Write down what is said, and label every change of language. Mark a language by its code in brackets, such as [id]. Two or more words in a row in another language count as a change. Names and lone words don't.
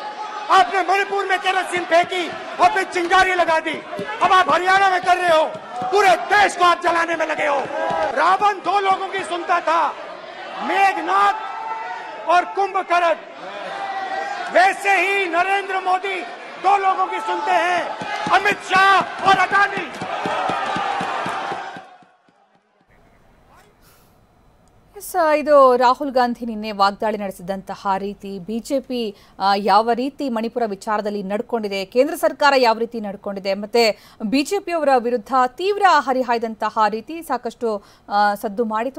[hi] आपने मणिपुर में केरोसिन फेंकी, आपने चिंगारी लगा दी, अब आप हरियाणा में कर रहे हो, पूरे देश को आप जलाने में लगे हो। रावण दो लोगों की सुनता था, मेघनाथ और कुंभकर्ण। वैसे ही नरेंद्र मोदी दो लोगों की सुनते हैं, अमित शाह और अडानी। [kn] ಇದು ರಾಹುಲ್ ಗಾಂಧಿ ನಿನ್ನೆ ವಾಗ್ದಾಳಿ ನಡೆಸಿದಂತಹ ರೀತಿ, ಬಿಜೆಪಿ ಯಾವ ರೀತಿ ಮಣಿಪುರ ವಿಚಾರದಲ್ಲಿ ನಡ್ಕೊಂಡಿದೆ, ಕೇಂದ್ರ ಸರ್ಕಾರ ಯಾವ ರೀತಿ ನಡ್ಕೊಂಡಿದೆ, ಮತ್ತೆ ಬಿಜೆಪಿಯವರ ವಿರುದ್ಧ ತೀವ್ರ ಹರಿಹಾಯ್ದಂತಹ ರೀತಿ ಸಾಕಷ್ಟು ಸದ್ದು ಮಾಡಿತು.